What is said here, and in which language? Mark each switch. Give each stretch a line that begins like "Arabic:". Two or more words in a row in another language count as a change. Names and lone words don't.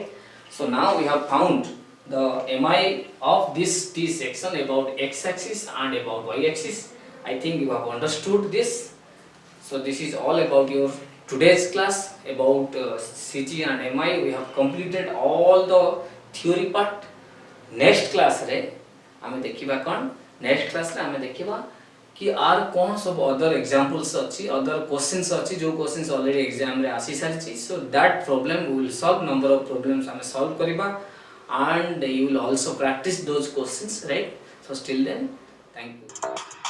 English: So now we have found the mi of this T section about x-axis and about y-axis. I think you have understood this. So this is all about your today's class about CG and mi. We have completed all the theory part. Next class
Odia: ରେ ଆମେ ଦେଖିବା କଉଣ
English: next class
Odia: ରେ ଆମେ ଦେଖିବା କି ଆଉ କଉଣ ସବୁ
English: other examples अच्छी other questions
Odia: ଅଛି ଯୋ
English: questions already exam
Odia: ରେ ଆସି ସାରି
English: so that problem we will solve number of problems
Odia: ଆମେ solve କରିବା
English: and you will also practice those questions right so till then thank you.